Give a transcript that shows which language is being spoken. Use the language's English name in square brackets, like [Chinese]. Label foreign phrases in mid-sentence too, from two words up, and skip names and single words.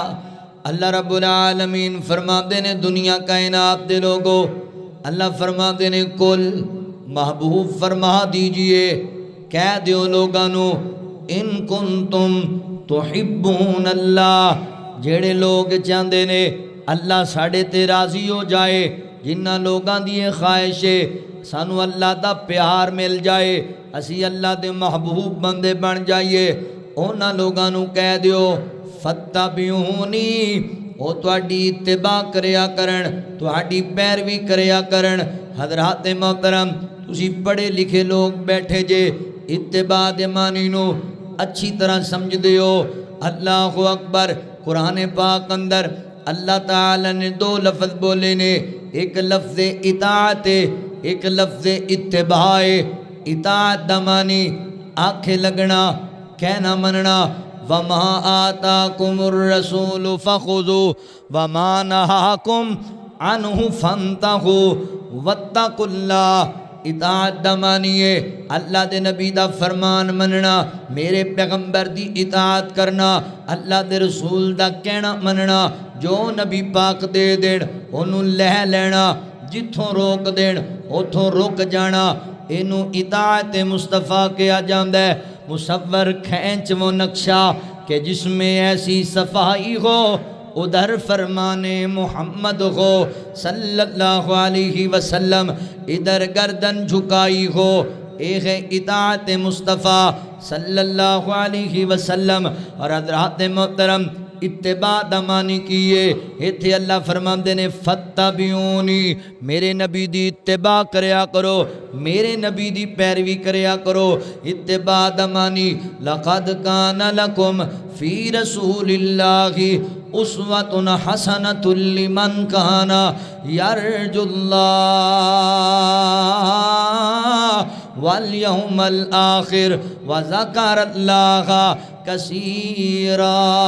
[Punjabi] اللہ رب العالمین فرماتے نے دنیا کائنات دے لوگو، اللہ فرماتے نے کل محبوب فرما دیجئے، کہہ دیو لوگانو [Arabic] ان کنتم تحبون اللہ، [Punjabi] جڑے لوگ چاہندے نے اللہ ساڑھے تے راضی ہو جائے، جنہ لوگاں دیئے خواہشے سانو اللہ دا پیار مل جائے، اسی اللہ دے محبوب بندے بن جائیے، اونا لوگانو کہہ دیو فتبعونی، او تواڈی اتباع کریا کرن، تواڈی پیروی کریا کرن۔ حضرات محترم تسی پڑھے لکھے لوگ بیٹھے جے، اتباع دے معنی نو اچھی طرح سمجھ دیو۔ [Arabic] اللہ اکبر، [Punjabi] قرآن پاک اندر اللہ تعالی نے دو لفظ بولے نے، ایک لفظ اطاعت، ایک لفظ اتباع۔ اطاعت دا معنی آنکھیں لگنا، کہنا مننا، [Arabic] وَمَا آتَاكُمُ الرَّسُولُ فَخُذُوا وَمَا نَهَاكُمْ عَنْهُ فَانْتَهُوا وَاتَّقُوا اللَّهَ۔ [Punjabi] اطاعت دا معنی ہے اللہ دے نبی دا فرمان مننا، میرے پیغمبر دی اطاعت کرنا، اللہ دے رسول دا کہنا مننا، جو نبی پاک دے دین انہوں لہ لینا، جتھوں روک دین اتھوں رک جانا، انہوں اطاعت مصطفیٰ کیا جاندہ ہے۔ [Urdu] مصور کھینچ وہ نقشہ کہ جس میں ایسی صفائی ہو، ادھر فرمان محمد ہو [Arabic] صلی اللہ علیہ وسلم، [Urdu] ادھر گردن جھکائی ہو، ایک ہے اطاعت مصطفیٰ [Arabic] صلی اللہ علیہ وسلم۔ [Punjabi] اور حضرات محترم اتباع دا معنی کیے، ایتھے اللہ فرماندے نے فتبعونی، میرے نبی دی اتباع کریا کرو، میرے نبی دی پیروی کریا کرو۔ اتباع دا معنی [Arabic] لقد کان لکم فی رسول اللہ اسوۃ حسنۃ لمن کان یرجو اللہ والیوم الآخر وذکر اللہ کثیرا۔